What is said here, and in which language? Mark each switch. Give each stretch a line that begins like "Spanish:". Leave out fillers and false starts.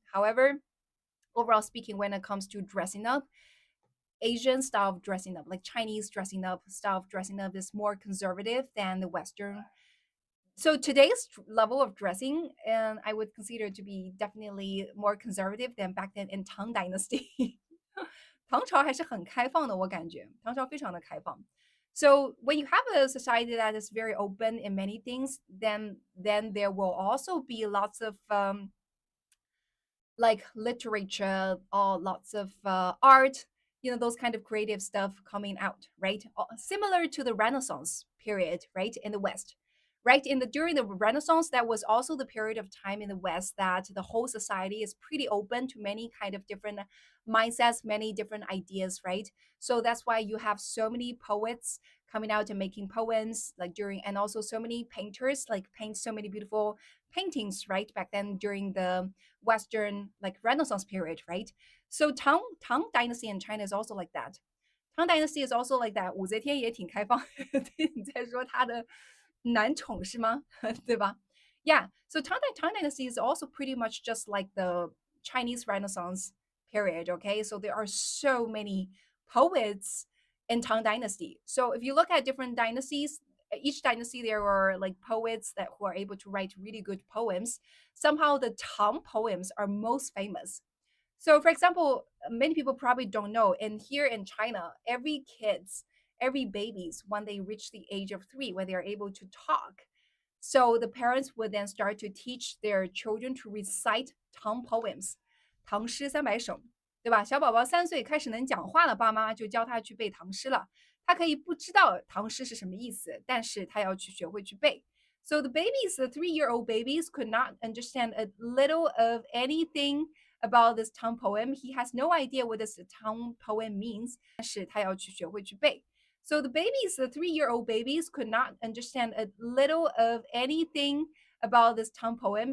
English: However, overall speaking, when it comes to dressing up, Asian style of dressing up, like Chinese dressing up style of dressing up, is more conservative than the Western. So today's level of dressing, and I would consider to be definitely more conservative than back then in Tang Dynasty.
Chinese: 唐朝还是很开放的，我感觉唐朝非常的开放。
English: So when you have a society that is very open in many things, then there will also be lots of like literature or lots of art, those kind of creative stuff coming out, right? Similar to the Renaissance period, right, in the West. Right, during the Renaissance, that was also the period of time in the West that the whole society is pretty open to many kind of different mindsets, many different ideas, right? So that's why you have so many poets coming out and making poems like during, and also so many painters like paint so many beautiful paintings, right, back then during the Western like Renaissance period, right? So Tang Dynasty in China is also like that. Tang Dynasty is also like that.
Chinese: 武则天也挺开放，你在说他的男宠是吗？对吧？
English: Yeah. So Tang Dynasty is also pretty much just like the Chinese Renaissance period. Okay. So there are so many poets in Tang Dynasty. So if you look at different dynasties, each dynasty there are like poets that who are able to write really good poems. Somehow the Tang poems are most famous. So for example, many people probably don't know, and here in China, every babies, when they reach the age of 3, when they are able to talk, so the parents would then start to teach their children to recite Tang poems,
Chinese: 唐诗300首，对吧？小宝宝3岁开始能讲话了，爸妈就教他去背唐诗了。他可以不知道唐诗是什么意思，但是他要去学会去背。
English: So the babies, the 3-year-old babies, could not understand a little of anything about this Tang poem. He has no idea what this Tang poem means,
Chinese: 但是他要去学会去背。
English: So the babies, the 3-year-old babies, could not understand a little of anything about this Tang poem.